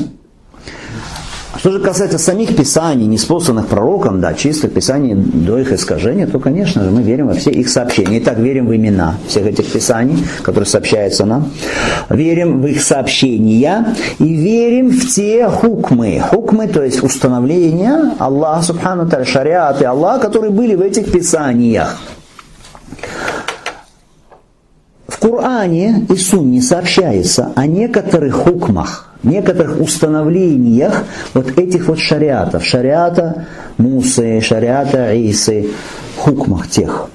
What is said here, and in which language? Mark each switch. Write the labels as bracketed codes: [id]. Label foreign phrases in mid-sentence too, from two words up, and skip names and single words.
[ru] Что же касается самих писаний, неспосланных пророком, да, чистых писаний до их искажения, то, конечно же, мы верим во все их сообщения. Итак, верим в имена всех этих писаний, которые сообщаются нам. Верим в их сообщения и верим в те хукмы. Хукмы, то есть установления Аллаха, [ar] سبحانه وتعالى, [ru] шариаты Аллаха, которые были в этих писаниях. В Коране и Сунне сообщается о некоторых хукмах, некоторых установлениях вот этих вот шариатов, шариата Мусы, шариата Исы, хукмах тех.